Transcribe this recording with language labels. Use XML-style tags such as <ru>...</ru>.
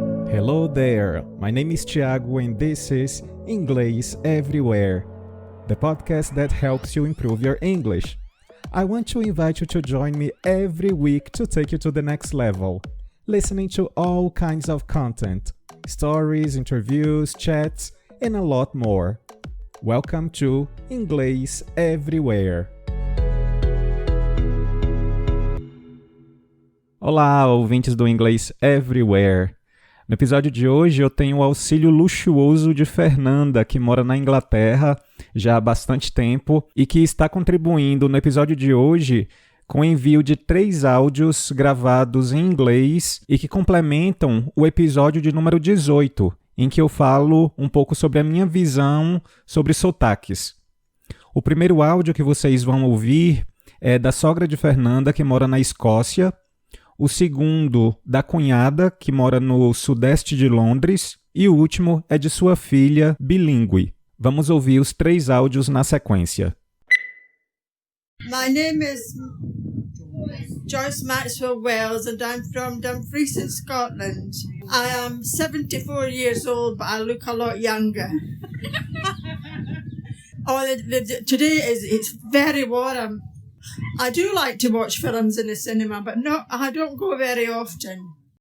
<en>Hello there, my name is Thiago and this is Inglês Everywhere, the podcast that helps you improve your English. I want to invite you to join me every week to take you to the next level, listening to all kinds of content, stories, interviews, chats, and a lot more. Welcome to Inglês Everywhere.</en> <pt>Olá, ouvintes do Inglês Everywhere. No episódio de hoje eu tenho o auxílio luxuoso de Fernanda, que mora na Inglaterra já há bastante tempo e que está contribuindo no episódio de hoje com o envio de 3 áudios gravados em inglês e que complementam o episódio de número 18, em que eu falo um pouco sobre a minha visão sobre sotaques. O primeiro áudio que vocês vão ouvir é da sogra de Fernanda, que mora na Escócia. O segundo, da cunhada, que mora no sudeste de Londres. E o último é de sua filha, bilíngue. Vamos ouvir os 3 áudios na sequência.</pt> <en>My name is Joyce Maxwell Wells and I'm from Dumfries in Scotland. I am 74 years old, but I look a lot younger. Today it's very warm. I do like to watch films in the cinema, but I don't go very often.</en>